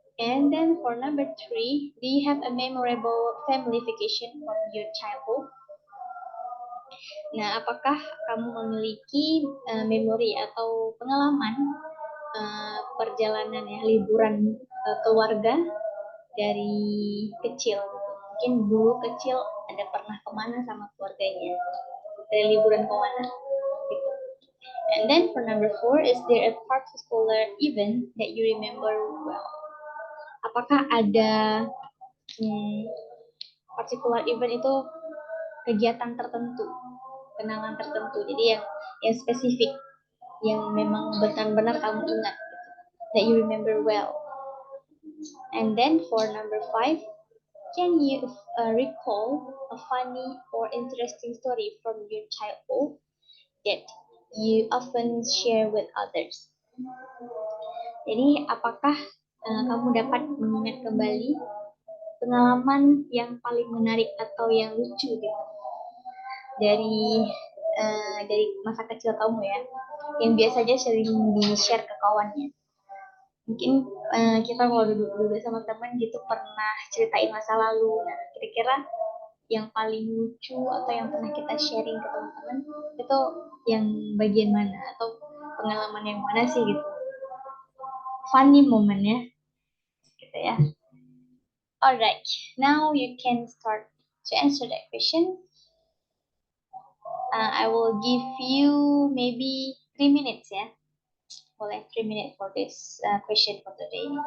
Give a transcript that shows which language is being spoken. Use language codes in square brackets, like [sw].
[en] And then for number 3, do you have a memorable family vacation from your childhood? [id] Nah, apakah kamu memiliki memori atau pengalaman perjalanan ya liburan keluarga dari kecil gitu. Mungkin dulu kecil ada pernah kemana sama keluarganya, dari liburan kemana gitu. [en] And then for number 4, is there a particular event that you remember well? [id] Apakah ada particular event itu kegiatan tertentu, kenangan tertentu, jadi yang spesifik, yang memang benar-benar kamu ingat gitu, [en] that you remember well. And then for number 5, can you recall a funny or interesting story from your childhood that you often share with others? [id] Jadi, apakah kamu dapat mengingat kembali pengalaman yang paling menarik atau yang lucu gitu dari masa kecil kamu ya, yang biasanya sering di-share ke kawannya? Mungkin kita kalau duduk sama teman gitu pernah ceritain masa lalu. Nah, kira-kira yang paling lucu atau yang pernah kita sharing ke teman-teman itu yang bagian mana atau pengalaman yang mana sih gitu? [en] Funny moment [id] ya, gitu ya. [en] Alright, now you can start to answer that question. I will give you maybe 3 minutes ya. [id] Boleh [en] 3 minutes for this question for today.